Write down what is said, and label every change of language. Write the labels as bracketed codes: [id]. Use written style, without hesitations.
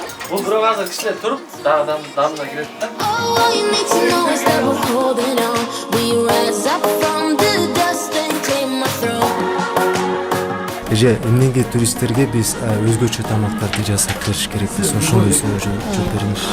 [ky] Бул бирок азыр кичине туруп, дамына кирет да. [en] All you need to know is that we're holding on. We rise up from the dust and claim our throne. [ky] Же, эмнеге туристтерге биз өзгөчө тамактарды жасап бериш керекпиз? Ошондой суроо жооп бериңиз.